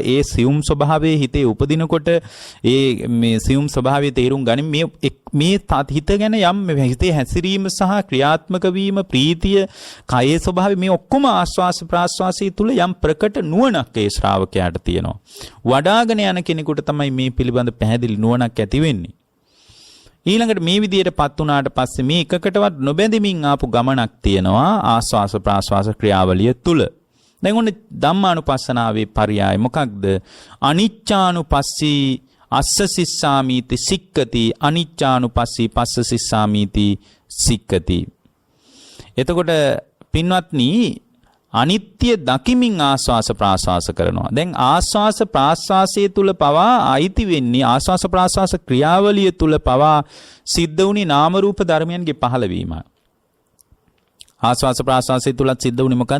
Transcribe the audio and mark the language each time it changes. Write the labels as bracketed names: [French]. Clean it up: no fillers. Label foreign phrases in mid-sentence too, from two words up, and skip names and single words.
[Sinhala] ඒ සියුම් ස්වභාවයේ හිතේ උපදිනකොට ඒ මේ සියුම් ස්වභාවයේ තේරුම් ගනිමින් මේ හිත ගැන යම් හිතේ හැසිරීම සහ ක්‍රියාත්මක වීම, ප්‍රීතිය, කායේ ස්වභාවය මේ ඔක්කොම ආස්වාස ප්‍රාස්වාසයේ තුල යම් ප්‍රකට නුවණක් ඒ ශ්‍රාවකයාට තියෙනවා. වඩාගෙන යන කෙනෙකුට තමයි මේ පිළිබඳ පැහැදිලි නුවණක් ඇති වෙන්නේ. ඊළඟට මේ විදියටපත් වුණාට පස්සේ මේ එකකටවත් නොබැඳෙමින් ආපු ගමනක් තියෙනවා ආස්වාස ප්‍රාස්වාස ක්‍රියාවලිය තුල. දැන් ඔන්න ධම්මානුපස්සනාවේ පරයය මොකක්ද? [Pali] අනිච්චානුපස්සී අස්ස සිස්සාමීති සික්කති. අනිච්චානුපස්සී පස්ස සිස්සාමීති සික්කති. [Sinhala] එතකොට පින්වත්නි අනිත්‍ය දකිමින් ආස්වාස ප්‍රාස්වාස කරනවා. දැන් ආස්වාස ප්‍රාස්වාසයේ තුල පවා අයිති වෙන්නේ ආස්වාස ප්‍රාස්වාස ක්‍රියාවලිය තුල පවා සිද්ධ වුණේ නාම රූප ධර්මයන්ගේ පහළවීම. ආස්වාස ප්‍රාස්වාසයේ තුලත් සිද්ධ වුණේ මොකද්ද?